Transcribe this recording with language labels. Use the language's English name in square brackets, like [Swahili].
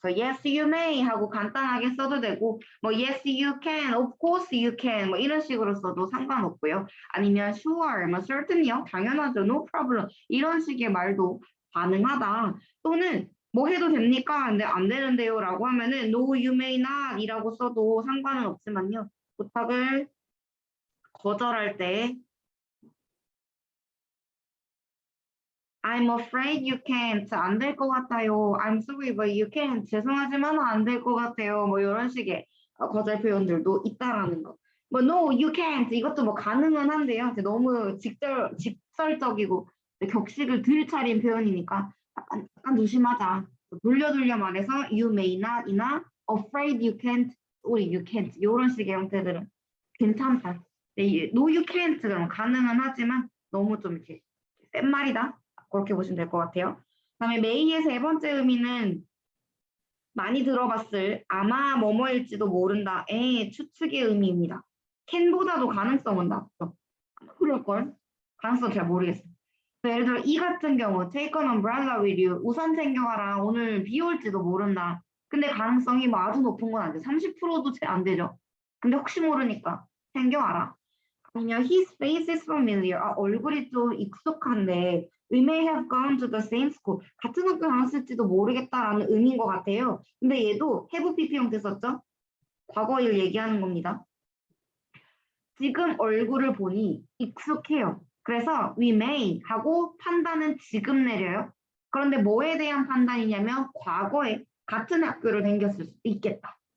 [Korean] 그래서 [English] yes you may [Korean] 하고 간단하게 써도 되고 뭐 [English] yes you can, of course you can [Korean] 뭐 이런 식으로 써도 상관없고요. 아니면 sure, 뭐 certainly요, 당연하죠, [English] no problem [Korean] 이런 식의 말도 가능하다. 또는 뭐 해도 됩니까? 근데 안 되는데요 라고 하면은 [English] no you may not [Korean] 이라고 써도 상관은 없지만요. 부탁을 거절할 때 [English] I'm afraid you can't. [Korean] 안 될 것 같아요. [English] I'm sorry, but you can't. [Korean] 죄송하지만 안 될 것 같아요. 뭐 이런 식의 거절 표현들도 있다라는 거. [English] 뭐 no, you can't. [Korean] 이것도 뭐 가능은 한데요. 너무 직설적이고 격식을 들 차린 표현이니까 약간 조심하자. 돌려 말해서 [English] you may not [Korean] 이나 [English] afraid you can't, or you can't [Korean] 이런 식의 형태들은 괜찮다. [English] no, you can't [Korean] 그럼 가능은 하지만 너무 좀 이렇게 센 말이다. 그렇게 보시면 될 것 같아요. 그다음에 메이의 세 번째 의미는 많이 들어봤을 아마 뭐뭐일지도 모른다의 추측의 의미입니다. 캔보다도 가능성은 낮죠. 그럴걸? 가능성 잘 모르겠어요. 예를 들어 이 같은 경우 [English] take an umbrella with you. [Korean] 우산 챙겨가라. 오늘 비 올지도 모른다. 근데 가능성이 뭐 아주 높은 건 아니죠. 30%도 안 되죠. 근데 혹시 모르니까 챙겨와라. 아니면 [English] his face is familiar. [Korean] 얼굴이 좀 익숙한데 [English] we may have gone to the same school. [Korean] 같은 학교 나왔을지도 모르겠다라는 의미인 것 같아요. 근데 얘도 have PP 형태 썼죠? 과거일 얘기하는 겁니다. 지금 얼굴을 보니 익숙해요. 그래서 [English] we may [Korean] 하고 판단은 지금 내려요. 그런데 뭐에 대한 판단이냐면 과거에 같은 학교를 다녔을 수도 있겠다.